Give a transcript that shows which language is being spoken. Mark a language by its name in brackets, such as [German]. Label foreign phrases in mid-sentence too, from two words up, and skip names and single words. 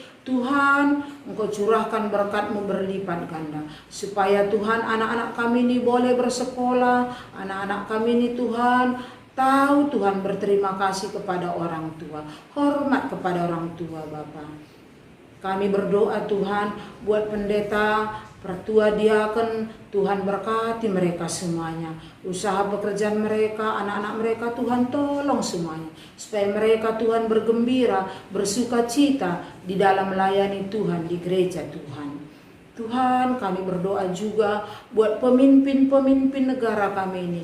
[Indonesian] Tuhan, Engkau curahkan berkat-Mu berlipat ganda, supaya Tuhan anak-anak kami ini boleh bersekolah, anak-anak kami ini Tuhan tahu Tuhan berterima kasih kepada orang tua, hormat kepada orang tua Bapa. Kami berdoa Tuhan buat pendeta, pertua diaken, Tuhan berkati mereka semuanya. Usaha pekerjaan mereka, anak-anak mereka Tuhan tolong semuanya. Supaya mereka Tuhan bergembira, bersuka cita di dalam melayani Tuhan di gereja Tuhan. Tuhan, kami berdoa juga buat pemimpin-pemimpin negara kami ini.